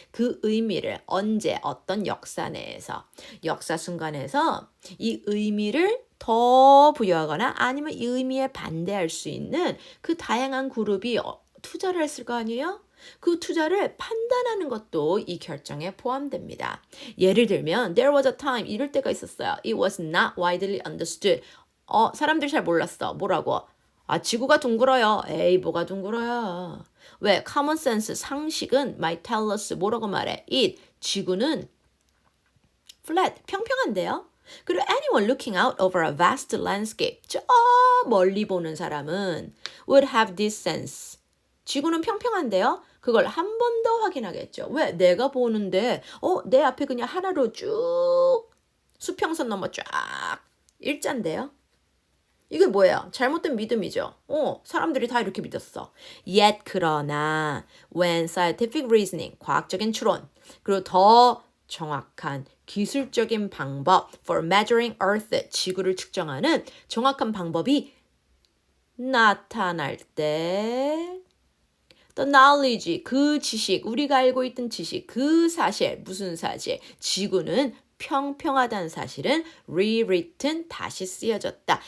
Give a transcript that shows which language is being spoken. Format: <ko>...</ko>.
<ko>그 의미를 언제 어떤 역사 내에서, 역사 순간에서 이 의미를 더 부여하거나 아니면 이 의미에 반대할 수 있는 그 다양한 그룹이 투자를 했을 거 아니에요? 그 투자를 판단하는 것도 이 결정에 포함됩니다. 예를 들면</ko> <en>there was a time</en> <ko>이럴 때가 있었어요.</ko> <en>It was not widely understood.</en> <ko>사람들이 잘 몰랐어. 뭐라고? 지구가 둥글어요. 에이, 뭐가 둥글어요. 왜?</ko> <en>common sense,</en> <ko>상식은</ko> <en>might tell us</en> <ko>뭐라고 말해? it, 지구는 flat, 평평한데요. 그리고</ko> <en>anyone looking out over a vast landscape,</en> <ko>저 멀리 보는 사람은</ko> <en>would have this sense.</en> <ko>지구는 평평한데요. 그걸 한 번 더 확인하겠죠. 왜? 내가 보는데 내 앞에 그냥 하나로 쭉 수평선 넘어 쫙 일자인데요. 이게 뭐예요? 잘못된 믿음이죠. 사람들이 다 이렇게 믿었어. Yet 그러나</ko> <en>when scientific reasoning,</en> <ko>과학적인 추론, 그리고 더 정확한 기술적인 방법</ko> <en>for measuring Earth,</en> <ko>지구를 측정하는 정확한 방법이 나타날 때</ko> <en>the knowledge,</en> <ko>그 지식, 우리가 알고 있던 지식, 그 사실, 무슨 사실, 지구는 평평하다는 사실은 rewritten, 다시 쓰여졌다.</ko>